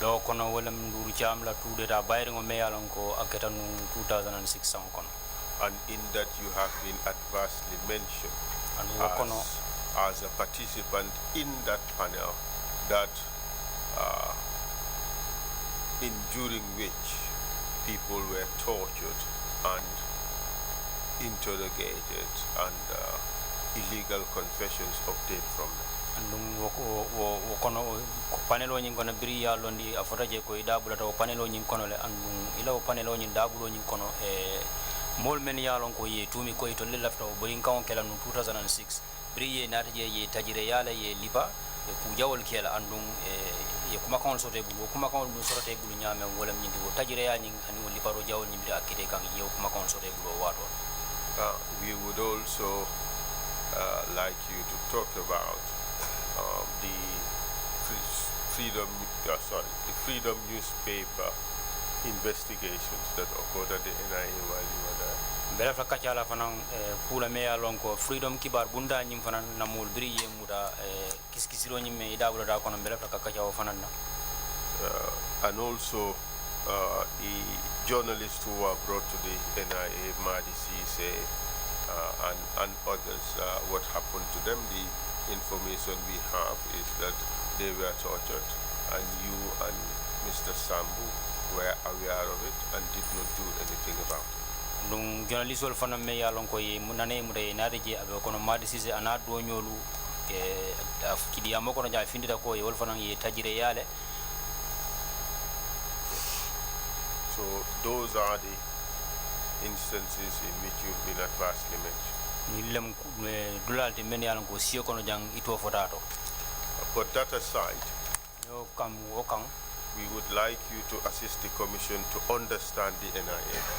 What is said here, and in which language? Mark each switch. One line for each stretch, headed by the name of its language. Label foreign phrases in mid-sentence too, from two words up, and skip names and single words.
English: And in that you have been adversely mentioned as a participant in that panel that during which people were tortured and interrogated and illegal confessions obtained from them.
Mandingo: Panelo nyin kono biri ya londi afota je ko idabula to panelo nyin kono le andum ila panelo nyin dabulo nyin kono mol men ya lon ko ye tumi ko to le lafta o boyin kan kala no 2006 biri ye nata je ye tajire yala ye lipa e ku jawol kela andum ye kuma kan sote bulu kuma kan lu sote bulu nyame wala nyindi ko tajire ya nyin ani wol lipa ro jawol nyimbi akite kan ye kuma kan sote bulu wato.
English: We would also like you to talk about the Freedom newspaper investigations that occurred at the NIA while you were there.
Mandingo: Bela fa kacala fanan pula me ya lonko Freedom kibar bunda nyim fanan namul biri ye muda kiskisiro nyim me ida bula da kono bela fa kacawo fanan na.
English: And also the journalists who were brought to the NIA, Madi Cisse and others, what happened to them, the information we have is that they were tortured and you and Mr. Sambu were aware of it and did not do anything about it.
Mandingo: Nung journalist wol fana me yalon ko ye munane mu de naade je abe kono Madi Cisse ana do nyolu kidi amoko no ja findita ko ye wol fana ye tajire yale.
English: So those are the instances in which you've been adversely mentioned. But that aside, we would like you to assist the Commission to understand the NIA.